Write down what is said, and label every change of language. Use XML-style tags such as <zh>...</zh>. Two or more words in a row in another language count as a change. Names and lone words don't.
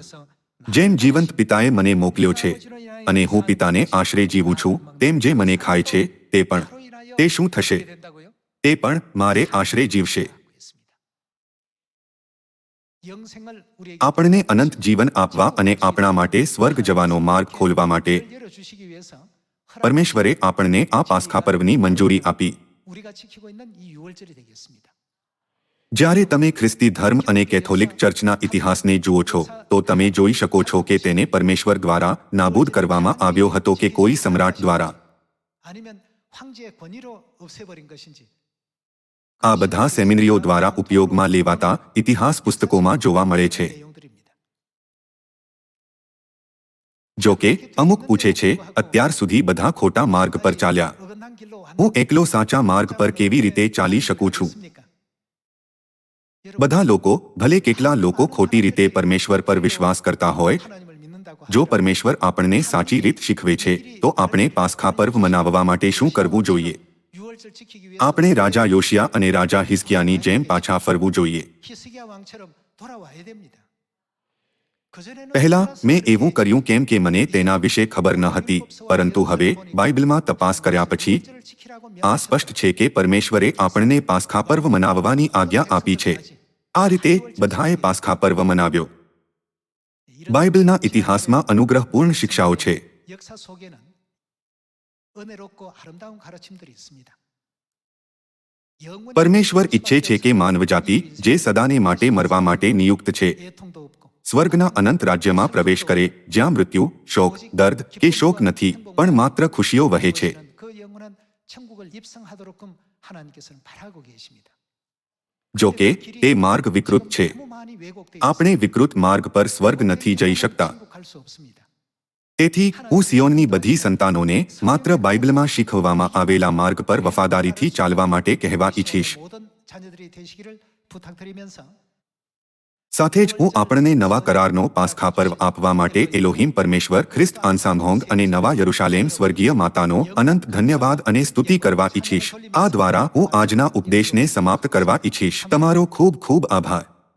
<gu>જેમ જીવંત પિતાએ મને મોકલ્યો છે અને હું પિતાને આશરે જીવું છું, તેમ જે મને ખાય છે તે શું થશે? તે પણ મારે આશરે જીવશે. આપણને અનંત જીવન આપવા અને આપણા માટે સ્વર્ગ જવાનો માર્ગ ખોલવા માટે પરમેશ્વરે આપણને આ પાસ્ખા પર્વની મંજૂરી આપી.</gu> <ko>우리가 지키고 있는 이 유월절이 되겠습니다.</ko> <gu>જ્યારે તમે ખ્રિસ્તી ધર્મ અને કેથોલિક ચર્ચના ઇતિહાસને જુઓ છો તો તમે જોઈ શકો છો કે તેને પરમેશ્વર દ્વારા નાબૂદ કરવામાં આવ્યો હતો કે કોઈ સમ્રાટ દ્વારા.</gu> <ko>아니면 황제의 권위로 없애버린 것인지</ko> <gu>આ બધા સેમિનરીઓ દ્વારા ઉપયોગમાં લેવાતા ઇતિહાસ પુસ્તકોમાં જોવા મળે છે.</gu> <ko>내용들입니다.</ko> <gu>જો કે અમુક પૂછે છે, અત્યાર સુધી બધા ખોટા માર્ગ પર ચાલ્યા,</gu> <ko>어긋난 길로</ko> <gu>હું એકલો સાચા માર્ગ પર કેવી રીતે ચાલી શકું છું? બધા લોકો, ભલે કેટલા લોકો ખોટી રીતે પરમેશ્વર પર વિશ્વાસ કરતા હોય,</gu> <ko>하나님을 믿는다고</ko> <gu>જો પરમેશ્વર આપણને સાચી રીત શીખવે છે તો આપણે પાસ્ખા પર્વ મનાવવા માટે શું કરવું જોઈએ?</gu> <ko>유월절 지키기 위해서</ko> <gu>આપણે રાજા યોશિયા અને રાજા હિઝકિયાની જેમ પાછા ફરવું જોઈએ.</gu> <ko>히스기야 왕처럼 돌아와야 됩니다. 그전에는</ko> <gu>પહેલા મેં એવું કર્યું કેમ કે મને તેના વિશે ખબર ન હતી, પરંતુ હવે બાઇબલમાં તપાસ કર્યા પછી</gu> <ko>유월절을 지키라고</ko> <gu>આ સ્પષ્ટ છે કે પરમેશ્વરે આપણને પાસ્ખા પર્વ મનાવવાની આજ્ઞા આપી છે. આ રીતે બધાએ પાસ્ખા પર્વ મનાવ્યો. બાઇબલના ઇતિહાસમાં અનુગ્રહપૂર્ણ શિક્ષાઓ છે.</gu> <ko>역사 속에는 은혜롭고 아름다운 가르침들이 있습니다. 영원히</ko> <gu>પરમેશ્વર ઈચ્છે છે કે માનવજાતિ જે સદાને માટે મરવા માટે નિયુક્ત છે</gu> <ko>애통도 없고</ko> <gu>સ્વર્ગના અનંત રાજ્યમાં પ્રવેશ કરે, જ્યાં મૃત્યુ, શોક, દર્દ કે શોક નથી, પણ માત્ર ખુશીઓ વહે છે.</gu> <ko>그 영원한 천국을 입성하도록끔 하나님께서는 바라고 계십니다.</ko> <gu>જો કે તે માર્ગ વિકૃત છે.</gu> <ko>너무 많이 왜곡되어</ko> <gu>આપણે વિકૃત માર્ગ પર સ્વર્ગ નથી જઈ શકતા.</gu> <ko>천국 갈 수 없습니다.</ko> <gu>તેથી હું સિયોનની બધી સંતાનોને માત્ર બાઇબલમાં શીખવવામાં આવેલા માર્ગ પર વફાદારીથી ચાલવા માટે કહેવા ઈચ્છીશ.</gu> <ko>모든 자녀들이 되시기를 부탁드리면서</ko> <gu>સાથે જ હું આપણને નવા કરારનો પાસ્ખા પર્વ આપવા માટે એલોહિમ પરમેશ્વર, ખ્રિસ્ત આન્સાંગહોંગ અને નવા યરુશાલેમ સ્વર્ગીય માતાનો અનંત ધન્યવાદ અને સ્તુતિ કરવા ઈચ્છીશ. આ દ્વારા હું આજના ઉપદેશને સમાપ્ત કરવા ઈચ્છીશ. તમારો ખૂબ ખૂબ આભાર.</gu>